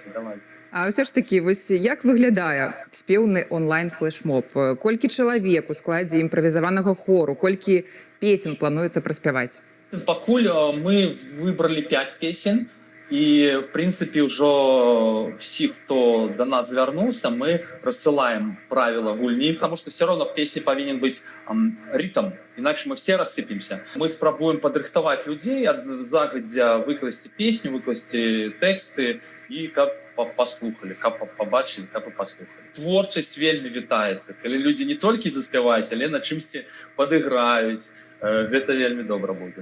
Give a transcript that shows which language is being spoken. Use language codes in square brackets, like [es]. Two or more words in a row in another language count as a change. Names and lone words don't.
[be] А ўсё ж такі, вось як выглядае спеўны онлайн-флэшмоб? Колькі чалавек у складзе імправізаванага хору? Колькі песен плануецца праспяваць? Пакуль мы выбралі 5 песен, і, [ru] в прынцыпе, [be] ўжо всі, хто да нас звярнуўся, мы рассылаем правіла гульні, [ru] потому что все равно [be] в песні павінен быць ритм, інакш мы все рассыпемся. Мы спрабуем падрыхтаваць людзей, загадзя выкласці песню, выкласці тэксты, і каб паслухалі, каб пабачылі, каб і паслухалі. Творчасць вельмі вітаецца, калі людзі не толькі заспяваюць, але на чымсьці падыграюць, гэта вельмі добра будзе.